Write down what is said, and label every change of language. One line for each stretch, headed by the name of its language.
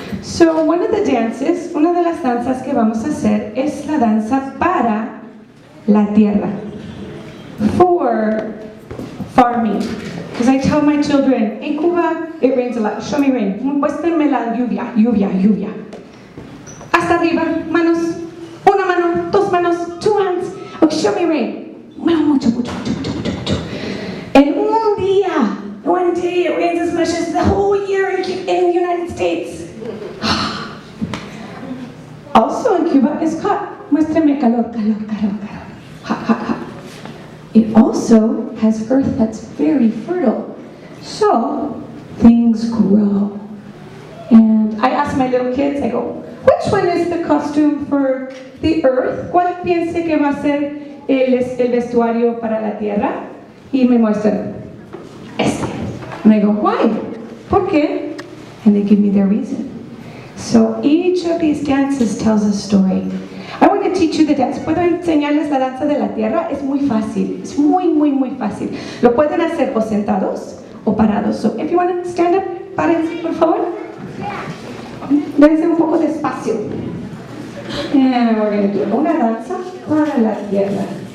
English: So one of the dances,
Spanish: una de las danzas que vamos a hacer es la danza para la tierra,
English: for farming. Because I tell my children, in Cuba, it rains a lot. Show me rain.
Spanish: Muéstrenme la lluvia, lluvia, lluvia. Hasta arriba, manos. Una mano, 2 manos,
English: 2 hands. Okay, show me rain.
Spanish: Mucho, mucho, mucho, mucho, mucho, mucho.
English: And one day, it rains as much as the whole year in the United States. Also in Cuba, it's hot.
Spanish: Muéstrenme calor, calor, calor, calor.
English: Hot, hot, hot. It also has earth that's very fertile. So, things grow. And I ask my little kids, I go, which one is the costume for the earth?
Spanish: ¿Cuál piensa que va a ser el vestuario para la tierra? Y me muestran, este.
English: And I go, why?
Spanish: ¿Por qué?
English: And they give me their reason. So each of these dances tells a story. I want to teach you the dance.
Spanish: ¿Puedo enseñarles la danza de la tierra? Es muy fácil. Es muy, muy, muy fácil. Lo pueden hacer o sentados o parados.
English: So if you want to stand up,
Spanish: párense, por favor. Dense un poco de espacio.
English: And we're going to do
Spanish: una danza para la tierra.